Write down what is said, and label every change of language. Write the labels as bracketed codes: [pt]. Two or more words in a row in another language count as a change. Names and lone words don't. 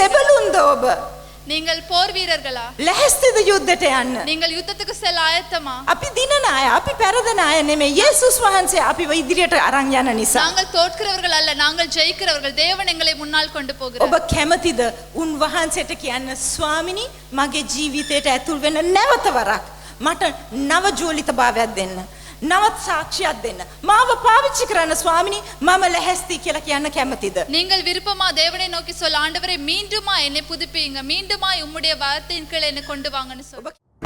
[si] සෙබළුන්ද ඔබ? [ta] நீங்கள் போர் வீரர்களா? [si] ලැහැස්තිද යුද්ධයට යන්න? [ta] நீங்கள் யுத்தத்துக்கு செல்ல ஆயத்தமா? [si] අපි දිනන අය, අපි පෙරදෙන අය නෙමෙයි. යේසුස් වහන්සේ අපිව ඉදිරියට අරන් යන නිසා. [ta] நாங்கள் தோற்கிறவர்கள் அல்ல, நாங்கள் ஜெயிக்கிறவர்கள். தேவன் எங்களை முன்னால் கொண்டு [si] ඔබ [ta] போகிறார். [si] කැමතිද උන්වහන්සේට කියන්න ස්වාමිනී මගේ ජීවිතයට ඇතුල් වෙන්න නැවත වරක් මට නව ජෝලිතභාවයක් දෙන්න. නවත් සාක්ෂියක් දෙන්න. මාව පාවිච්චි කරන්න ස්වාමිනී මම ලැහැස්ති කියලා කියන්න කැමතිද? [ta] நீங்கள் விருப்பமா தேவனை நோக்கி சொல்ல ஆண்டவரே மீண்டுமா என்னை புதுப்பியுங்க, மீண்டுமா உம்முடைய வார்த்தையின் கீழ் என்னை கொண்டு வாங்கன்னு சொல்ல.